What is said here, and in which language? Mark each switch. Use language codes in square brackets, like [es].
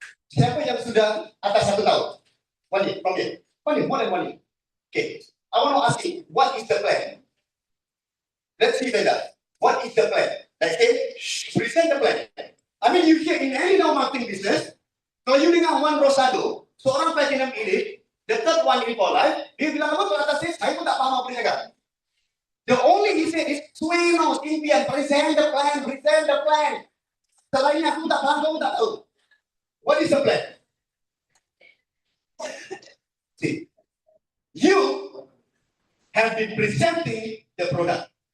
[ms] Siapa yang sudah atas 1 tahun? [en] One year, from here. 1 year, more than 1 year. Okay, I want to ask you, what is the plan? Let's see better. What is the plan? Let's say, present the plan. I mean, you hear in any marketing business, [ms] kalau [en] you dengar Juan Rosado, seorang platinum elite, the third one in for life, [ms] dia bilang apa tu atas saya pun tak faham apa dia cakap. [en] The only he said is, Sueno, impian, present the plan, present the plan. [ms] Selainnya aku tak faham, kamu tak tahu. [en] What is the plan? See, you have been presenting the product.